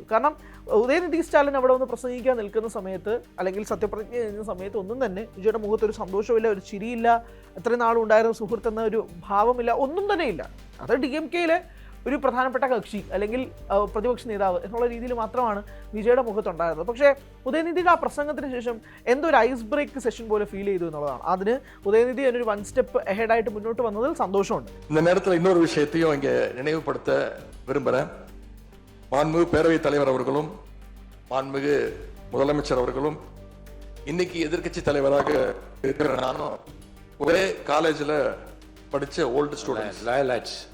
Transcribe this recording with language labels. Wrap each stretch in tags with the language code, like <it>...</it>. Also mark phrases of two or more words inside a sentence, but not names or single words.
<ml>കാരണം ഉദയനിധി സ്റ്റാലിൻ അവിടെ ഒന്ന് പ്രസംഗിക്കാൻ നിൽക്കുന്ന സമയത്ത്, അല്ലെങ്കിൽ സത്യപ്രതിജ്ഞ ചെയ്യുന്ന സമയത്ത് ഒന്നും തന്നെ വിജയുടെ മുഖത്തൊരു സന്തോഷമില്ല, ഒരു ചിരിയില്ല, എത്രയും നാളും ഉണ്ടായിരുന്ന സുഹൃത്ത് എന്ന ഒരു ഭാവമില്ല, ഒന്നും തന്നെ ഇല്ല. അത് DMK-യിലെ ഒരു പ്രധാനപ്പെട്ട കക്ഷി അല്ലെങ്കിൽ പ്രതിപക്ഷ നേതാവ് എന്നുള്ള രീതിയിൽ മാത്രമാണ് വിജയുടെ മുഖത്തുണ്ടായിരുന്നത്. പക്ഷേ ഉദയനിധിയുടെ ആ പ്രസംഗത്തിന് ശേഷം എന്തോ ഒരു</ml> <en>ice break session</en> <ml>പോലെ ഫീൽ ചെയ്തു എന്നുള്ളതാണ്. അതിന് ഉദയനിധി ഒരു 1</ml> <en>step aheadആയിട്ട്</en> <ml>മുന്നോട്ട് വന്നതിൽ സന്തോഷമുണ്ട്.</ml> <ta>இந்த நேரத்தில் இன்னொரு விஷயத்தையும் இங்கே நினைவுபடுத்த விரும்புகிறேன். மாண்புமிகு பேரவைத் தலைவர் அவர்களும் மாண்புமிகு முதலமைச்சர் அவர்களும் இன்னைக்கு எதிர்க்கட்சி தலைவராக இருக்கிற நானும் ஒரே காலேஜில் படித்த</ta> <en>old students.</en>